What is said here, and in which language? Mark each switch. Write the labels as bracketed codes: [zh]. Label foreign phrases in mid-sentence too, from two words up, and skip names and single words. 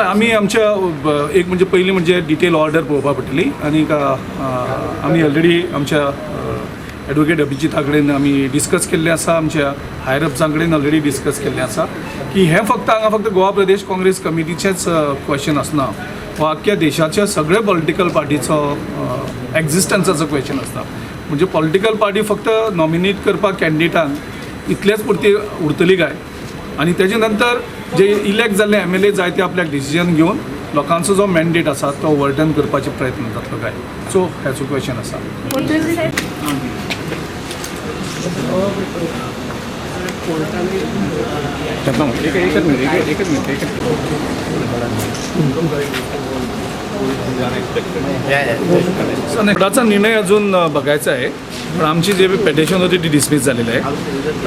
[kok] आमी आमच्या एक म्हणजे पयलीं म्हणजे [en] detail order [kok] पळोवपा पडटली आनी आमी ऑलरेडी आमच्या एडवोकेट अभिजिता कडेन आमी डिस्कस केल्लें आसा, आमच्या [en] higher ups [kok] कडेन ऑलरेडी डिस्कस केल्लें आसा की हें फक्त हांगा फक्त गोवा प्रदेश काँग्रेस कमिटीचेंच क्वेश्चन आसना, हो आख्ख्या देशाच्या सगळ्या पॉलिटिकल पार्टीचो एक्झिस्टन्साचो क्वेश्चन आसता. म्हणजे [en] political party [kok] फक्त नॉमिनेट करपाक कॅन्डिडेटांक इतलेच पुरती उरतली काय आनी तेजे नंतर जे इलेक्ट जाल्ले MLA जाय ते आपल्याक डिसिजन घेवन लोकांचो जो मॅन्डेट आसा तो ओवरटर्न करपाचे प्रयत्न जातलो काय. सो हेचो क्वेश्चन आसा. [mr] कोर्टाचा निर्णय अजून बघायचा आहे, पण आमची जे पेटिशन होती ती डिसमिस झालेली आहे.